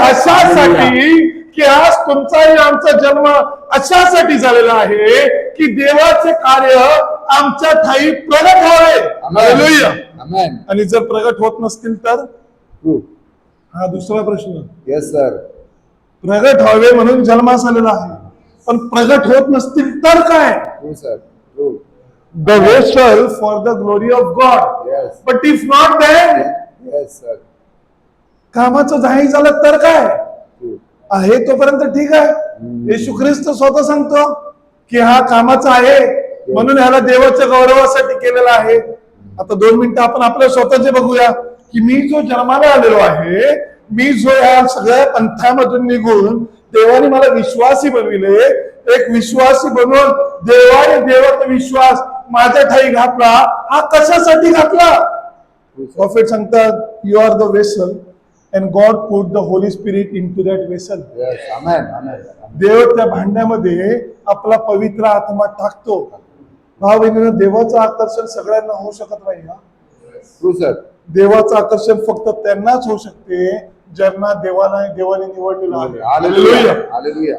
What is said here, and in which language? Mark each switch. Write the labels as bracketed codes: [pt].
[mr] अशासाठी की आज तुमचाही आमचा जन्म अशासाठी झालेला आहे की देवाचे कार्य आमच्या ठाई प्रगट व्हावे. हालेलुया. आमेन. आणि जर प्रगट होत नसतील तर हा दुसरा प्रश्न. [en] Yes sir. [mr] प्रगट व्हावे म्हणून जन्मास आलेला आहे, पण प्रगट होत नसतील तर काय? [en] True sir. True. The vessel for the glory of God. Yes. But if not that, yes sir. [mr] कामाचं जाहीर झालं तर काय आहे तोपर्यंत ठीक आहे. येशू ख्रिस्त स्वतः सांगतो की हा कामाचा आहे म्हणून ह्याला देवाच्या गौरवासाठी केलेला आहे. आता 2 मिनिटं आपण आपल्या स्वतःचे बघूया की मी जो जन्माला आलेलो आहे, मी जो या सगळ्या पंथामधून निघून देवाने मला विश्वासी बनविले, एक विश्वासी बनवून देवाने देवाचा विश्वास माझ्या ठाई घातला. हा कशासाठी घातला? [en] prophet [mr] सांगतात [en] You are the vessel and God put the Holy Spirit into that vessel. Yes. Amen. Amen. [mr] देव त्या भांड्यामध्ये आपला पवित्र आत्मा टाकतो. भाव बहिणींनो, देवाचं आकर्षण सगळ्यांना होऊ शकत नाही. [en] True sir. [mr] देवाचं आकर्षण फक्त त्यांनाच होऊ शकते ज्यांना देवाने निवडलेलं आहे. हालेलुया. हालेलुया.